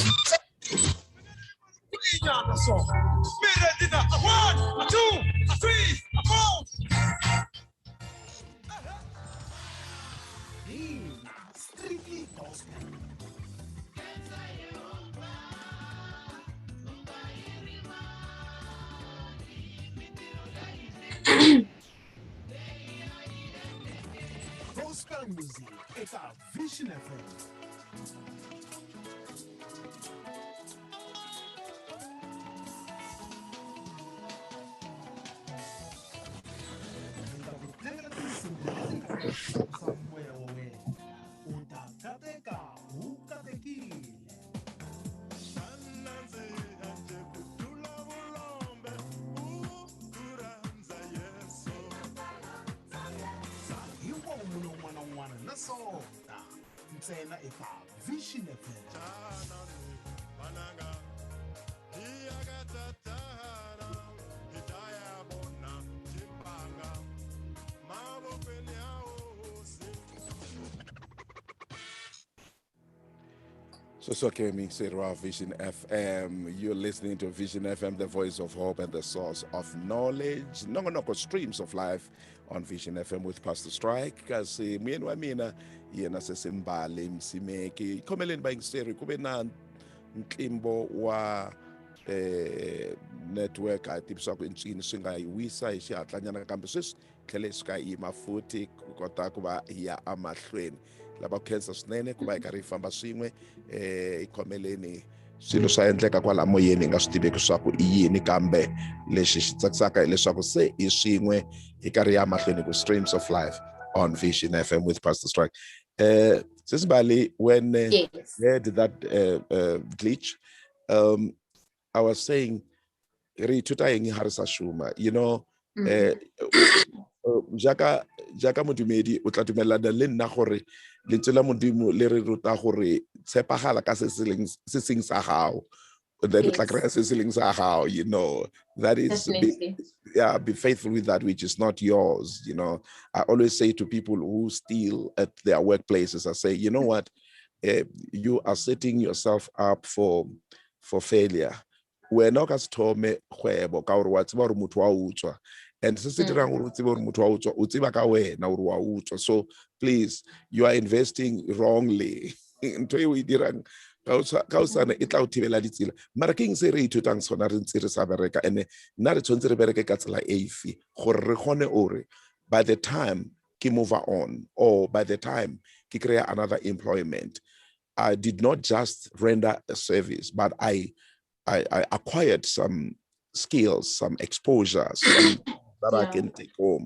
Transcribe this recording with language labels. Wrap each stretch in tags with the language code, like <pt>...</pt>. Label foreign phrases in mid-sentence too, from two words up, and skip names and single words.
<ts>inyana so mi ready na 1 2 3 4</ts> <en>strictly gospel. Gospel music eka Vision FM. Somewhere away.</en> <ts>Utakateka, ukatekile. Hiwo munhu un'wana na sonta ntsena eka Vision FM. So Kemi Sirwa Vision FM.</ts> <en>You're listening to Vision FM, the voice of hope and the source of knowledge. Nongonoko streams of life on Vision FM with Pastor Strike.</en> <ts>Kasi mina mina yena MBALI MISIMEKI. Khomeleni bayingiseri kube na nkimbo wa network a tivisa ku incini swi nga yi wisa hi xihatlanyana kambe sweswi tlhele swi ka yima futhi ku kota ku va ya amahlweni lava ku khensa swinene ku va hi karhi hi famba swin'we hi khomeleni swilo swa endleka kwala moyeni hi nga swi tiveki swa ku i yini kambe lexi xi tsakisaka hileswaku se hi swin'we hi karhi ya mahlweni ku</ts> <en>streams of life on Vision FM with Pastor Strike. Sis MBALI, when Yes. heard that glitch, I was saying</en> <tn>re ithuta eng ha re sa shuma,</tn> <en>you know,</en> <tn>jaka modumedi o tla dumelana le nna gore lentswe la modimo le re ruta gore tshepagala ka se seng sa gago, then</tn> <en>Yes.</en> <tn>tla kry se seng sa gago,</tn> <en>you know, that is Definitely. be faithful with that which is not yours. You know, I always say to people who steal at their workplaces, I say, you know what, you are setting yourself up for failure.</en> <tn>Wena ka se thome kgwebo ka gore wa tseba gore motho wa utswa, and se se dirang gore o tsebe gore motho wa utswa o tseba ka wena gore wa utswa.</tn> <en>So please, you are investing wrongly.</en> <tn>Ntho e o e dirang ka o sana e tla o thibela ditsela mara ke eng se re ithutang sona re ntse re sa bereka ene nna re tshwanetse re bereke ka tsela e efe gore re kgone ore</tn> <en>by the time</en> <tn>ke</tn> <en>move on or by the time</en> <tn>ke kry-a</tn> <en>another employment, I did not just render a service, but I acquired some skills, some exposure, some that I can take home.</en>